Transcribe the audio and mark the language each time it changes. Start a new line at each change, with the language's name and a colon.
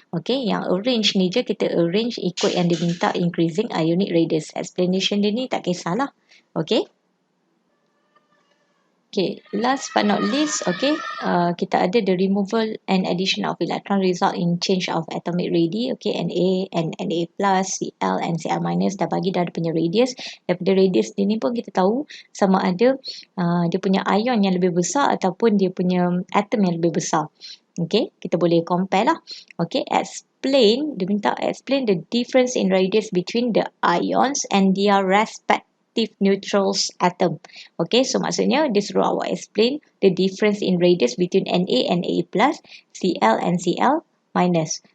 Malay: Okay, yang arrange ni je kita arrange ikut yang diminta
English: increasing ionic radius.
Malay: Explanation dia ni tak kisahlah. Okay.
English: Okay, last but not least, okay,
Malay: kita ada
English: the removal and addition of electron result in change of atomic radii.
Malay: Okay, Na and Na plus, Cl and Cl minus dah bagi dah dia punya radius. Daripada radius ni pun kita tahu sama ada dia punya ion yang lebih besar ataupun dia punya atom yang lebih besar. Okay, kita boleh compare lah.
English: Okay, explain,
Malay: dia minta
English: explain the difference in radius between the ions and their respective neutrals atom. Okay, so
Malay: maksudnya dia suruh awak
English: explain the difference in radius between Na and Na plus, Cl and Cl minus.